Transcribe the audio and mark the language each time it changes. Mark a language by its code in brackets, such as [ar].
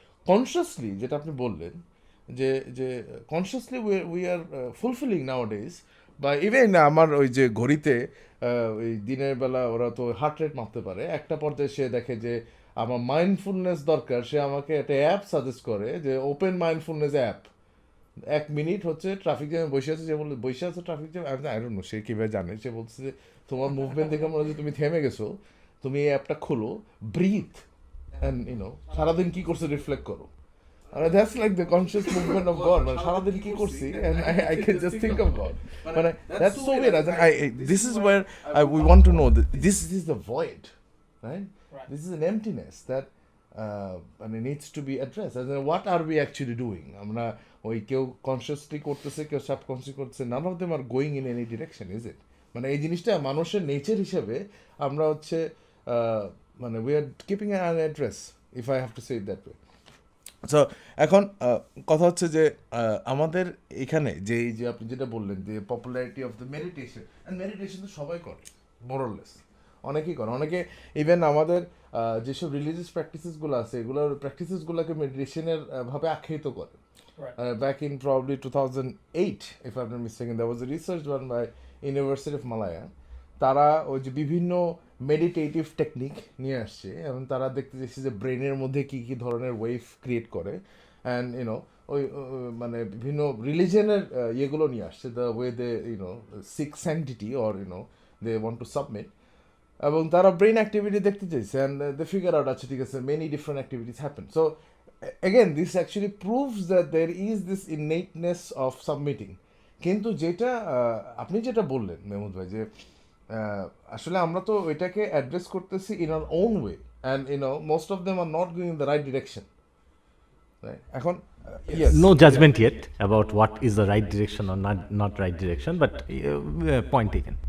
[bn] Consciously যেটা আপনি বললেন, যে যে কনসিয়াসলি [en] we are fulfilling নাওয়াডেজ, [bn] বা ইভেন আমার ওই যে ঘড়িতে ওই দিনের বেলা ওরা তো হার্ট রেট মাপতে পারে, একটা পর্যায়ে সে দেখে যে আমার মাইন্ডফুলনেস দরকার, সে আমাকে একটা অ্যাপ সাজেস্ট করে যে ওপেন মাইন্ডফুলনেস অ্যাপ। 1 মিনিট হচ্ছে ট্রাফিক জ্যামে বসে আছে, যে বলে বসে আছে ট্রাফিক জ্যামে, [en] I don't know [bn] সে কীভাবে জানে, সে বলছে যে তোমার মুভমেন্ট দেখে মনে হচ্ছে তুমি থেমে গেছো, তুমি এই অ্যাপটা খোলো, ব্রিথ অ্যান্ড সারাদিন কী করছো রিফ্লেক্ট করো। [en] That's like the conscious movement of God. [bn] মানে সারাদিন কি করছি, [en] and I can just think of God. মানে that's so weird. This is where we want to know that this is the void, right? This is an emptiness that needs to be addressed. As in, what are we actually doing? [bn] আমরা ওই কেউ consciously করতেছে, কেউ subconsciously করতেছে, [en] none of them are going in any direction, is it? [bn] মানে এই জিনিসটা মানুষের নেচার হিসেবে আমরা হচ্ছে মানে [en] we are keeping an address, if I have to say it that way. [bn] So এখন কথা হচ্ছে যে আমাদের এখানে যে এই যে আপনি যেটা বললেন যে [en] popularity of the meditation, [bn] and meditation তো সবাই করে মোরলেস, অনেকেই করে, অনেকে ইভেন আমাদের যেসব রিলিজিয়াস প্র্যাকটিসেসগুলো আছে, এগুলোর প্র্যাকটিসেসগুলোকে মেডিটেশনের ভাবে আখ্যায়িত করে। [en] Back in probably 2008, if I'm not mistaken, there was a research done by University of Malaya. [bn] তারা ওই যে বিভিন্ন মেডিটেটিভ টেকনিক নিয়ে আসছে, এবং তারা দেখতে চাইছে যে ব্রেনের মধ্যে কী কী ধরনের ওয়েভ ক্রিয়েট করে, অ্যান্ড ওই মানে বিভিন্ন রিলিজিয়নের ইয়েগুলো নিয়ে আসছে, [en] the way they seek sanctity or they want to submit, [bn] এবং তারা ব্রেন অ্যাক্টিভিটি দেখতে চাইছে, [en] and they figure out, [bn] আচ্ছা ঠিক আছে, [en] Many different activities happen. So again, this actually proves that there is this innateness of submitting. [bn] কিন্তু যেটা আপনি যেটা বললেন মেহমুদ ভাই, যে আসলে আমরা তো ওইটাকে অ্যাড্রেস করতেছি [en] In our own way, and most of them are not going in the right direction, right? এখন yes, no judgment yet about what is the right direction or not right direction, but point taken.